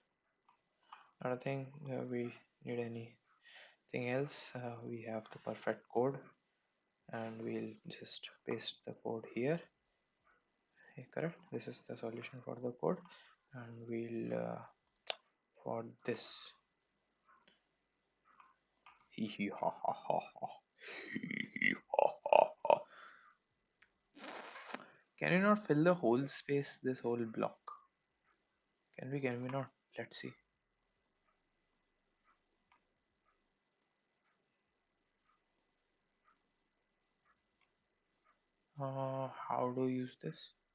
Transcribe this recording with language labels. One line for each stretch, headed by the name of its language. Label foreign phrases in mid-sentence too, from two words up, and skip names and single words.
English: I don't think we need anything else. We have the perfect code. and we'll just paste the code here. Correct, this is the solution for the code, and we'll for this hee hee ha ha ha ha hee hee ha ha ha. Can you not fill the whole space, this whole block? Can we not? Let's see. How do you use this?